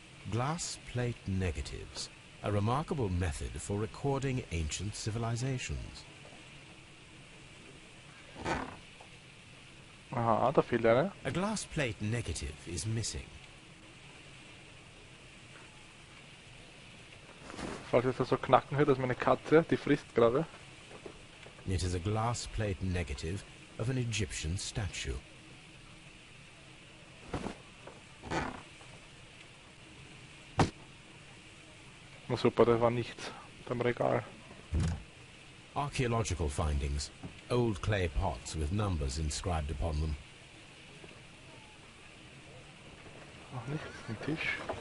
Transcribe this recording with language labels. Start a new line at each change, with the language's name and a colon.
English: Glass plate negatives, a remarkable method for recording ancient civilizations.
German: Aha, da fehlt eine.
English: A glass plate negative is missing.
German: Falls es da so knacken hört, dass meine Katze, die frisst gerade.
English: It is a glass plate negative of an Egyptian statue.
German: Na super, das war nichts beim Regal.
English: Archaeological findings. Old clay pots with numbers inscribed upon them.
German: Noch nichts, ein Tisch.